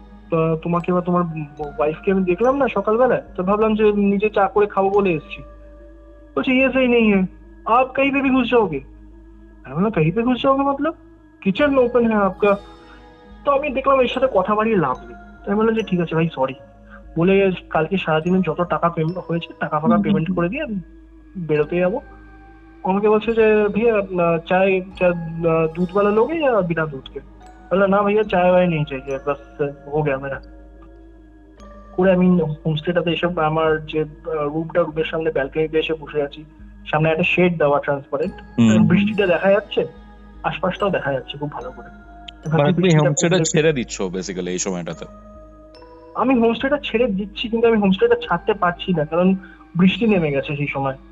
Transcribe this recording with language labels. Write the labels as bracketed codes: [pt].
[bn] তো তোমাকে বা তোমার ওয়াইফকে আমি দেখলাম না সকালবেলা, তো ভাবলাম যে নিজে চা করে খাবো বলে এসেছি। বলছে [hi] ये सही नहीं है, आप कहीं पे भी घुस जाओगे। [bn] আমি বললাম [hi] कहीं पे घुस जाओगे मतलब? [bn] কিচেন ওপেন [hi] है आपका। [bn] তো আমি দেখলাম এর সাথে কথা বাড়িয়ে লাভ নেই। আমি বললাম যে ঠিক আছে ভাই, সরি বলে কালকে সারাদিনের যত টাকা পেমেন্ট হয়েছে টাকা ফাঁকা পেমেন্ট করে দিয়ে আমি বেরোতে যাবো। আমাকে বলছে যে [hi] भैया चाय दूध वाला लोगे या बिना दूध के? बोला ना भैया चाय वाय नहीं चाहिए, बस हो गया मेरा। [bn] করে আমি হোমস্টেটাতে এসে আমার যে রুমের সামনে ব্যালকনিতে এসে বসে আছি, সামনে একটা শেড দেওয়া ট্রান্সপারেন্ট, বৃষ্টিটা দেখা যাচ্ছে, আশপাশটাও দেখা যাচ্ছে খুব ভালো করে। মানে তুমি হোমস্টেটা ছেড়ে দিচ্ছ বেসিক্যালি এই সময়টাতে? আমি হোমস্টেটা ছেড়ে দিচ্ছি, কিন্তু আমি হোমস্টেটা ছাড়তে পারছি না, কারণ বৃষ্টি নেমে গেছে সেই সময়।